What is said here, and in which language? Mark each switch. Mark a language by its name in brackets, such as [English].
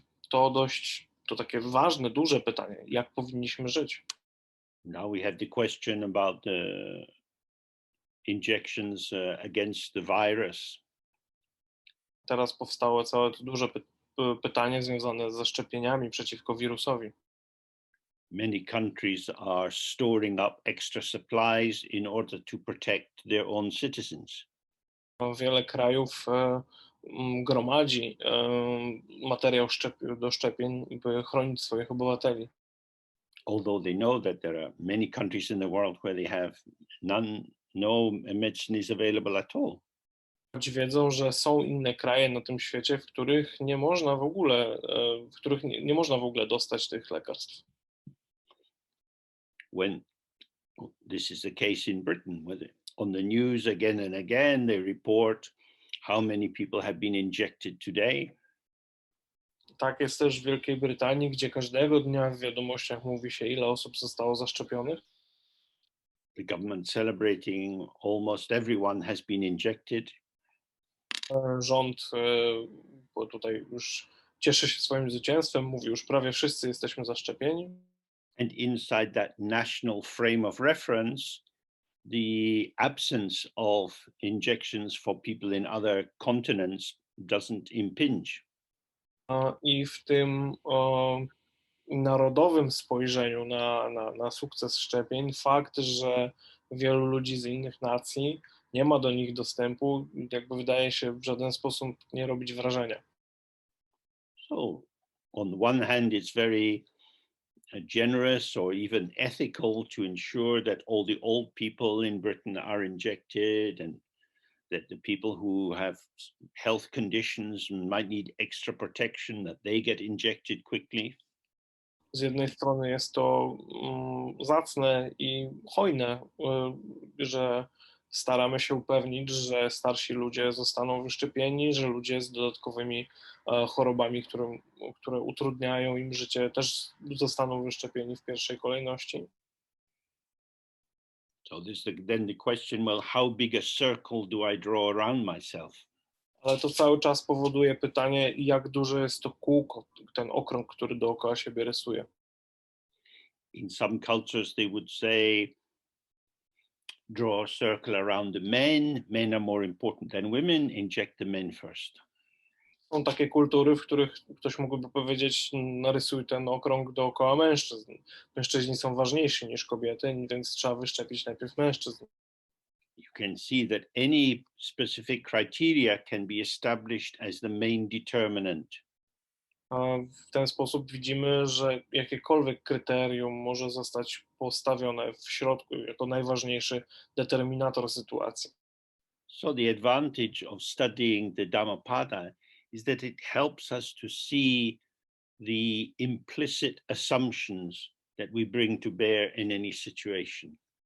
[Polish] To takie ważne, duże pytanie. Jak powinniśmy żyć? [English] Now we have the question about the injections against the virus. [Polish] Teraz powstało całe to duże pytanie związane ze szczepieniami przeciwko wirusowi. [English] Many countries are storing up extra supplies in order to protect their own citizens. [Polish] Wiele krajów gromadzi materiał do szczepień, by chronić swoich obywateli. [English] Although they know that there are many countries in the world where they have no medicine is available at all. [Polish] Choć wiedzą, że są inne kraje na tym świecie, w których nie można w ogóle, nie można w ogóle dostać tych lekarstw. [English] When this is the case in Britain, on the news again and again they report how many people have been injected today. [Polish] Tak jest też w Wielkiej Brytanii, gdzie każdego dnia w wiadomościach mówi się, ile osób zostało zaszczepionych. [English] The government celebrating almost everyone has been injected. [Polish] Rząd, bo tutaj już cieszy się swoim zwycięstwem, mówi już prawie wszyscy jesteśmy zaszczepieni. [English] And inside that national frame of reference, the absence of injections for people in other continents doesn't impinge. [Polish] I w tym narodowym spojrzeniu na sukces szczepień, fakt, że wielu ludzi z innych nacji nie ma do nich dostępu, jakby wydaje się w żaden sposób nie robić wrażenia. [English] So, on one hand, it's very generous or even ethical to ensure that all the old people in Britain are injected and that the people who have health conditions and might need extra protection, that they get injected quickly. [Polish] Z jednej strony jest to zacne i hojne, że staramy się upewnić, że starsi ludzie zostaną wyszczepieni, że ludzie z dodatkowymi chorobami, które utrudniają im życie, też zostaną wyszczepieni w pierwszej kolejności. [English] So then the question, well, how big a circle do I draw around myself? [Polish] Ale to cały czas powoduje pytanie, jak duże jest to kółko, ten okrąg, który dookoła siebie rysuje. [English] In some cultures they would say, draw a circle around the men. Men are more important than women. Inject the men first. [Polish] Są takie kultury, w których ktoś mógłby powiedzieć, narysuj ten okrąg dookoła mężczyzn. Mężczyźni są ważniejsi niż kobiety, więc trzeba wyszczepić najpierw mężczyzn. [English] You can see that any specific criteria can be established as the main determinant. [Polish] W ten sposób widzimy, że jakiekolwiek kryterium może zostać postawione w środku jako najważniejszy determinator sytuacji. [English] So the advantage of studying the Dhammapada is that it helps us to see the implicit assumptions that we bring to bear in any situation.